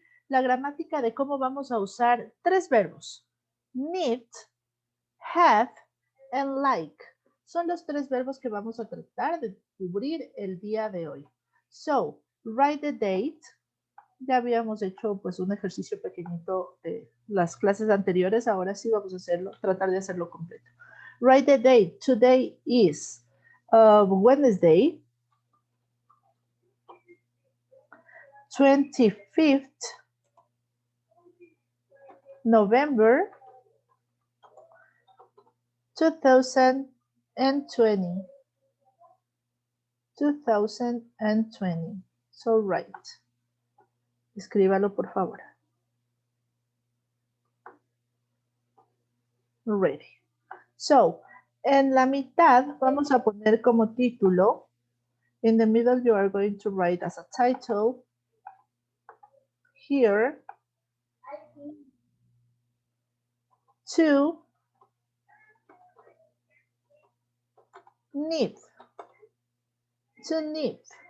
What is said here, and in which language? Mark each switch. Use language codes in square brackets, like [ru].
[es] La gramática de cómo vamos a usar tres verbos. [en] Need, have, and like. [es] Son los tres verbos que vamos a tratar de cubrir el día de hoy. [en] So, write the date. [es] Ya habíamos hecho pues un ejercicio pequeñito de las clases anteriores, ahora sí vamos a hacerlo, tratar de hacerlo completo. [en] Write the date. Today is Wednesday, 25th November 2020. [es] 2020. [en] So write. [es] Escríbalo, por favor. [en] Ready. [es] So, en la mitad vamos a poner como título. [en] In the middle, you are going to write as a title. Here. To. Need. To need.